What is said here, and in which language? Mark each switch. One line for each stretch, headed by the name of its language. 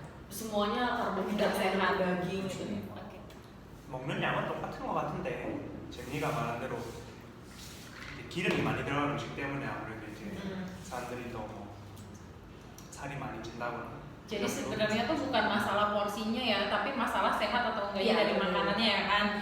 Indonesian: semuanya karbohidrat sehat, daging gitu. Oke.
Korean: 먹는 양은 똑같은 것 같은데 제니가 말한 대로 기름이 많이 들어간 음식 때문에 아무래도 이제 사람들이 더 뭐 살이 많이 찐다거나.
Indonesian: Jadi sebenarnya tuh bukan masalah porsinya ya, tapi masalah sehat atau enggaknya dari makanannya ya kan.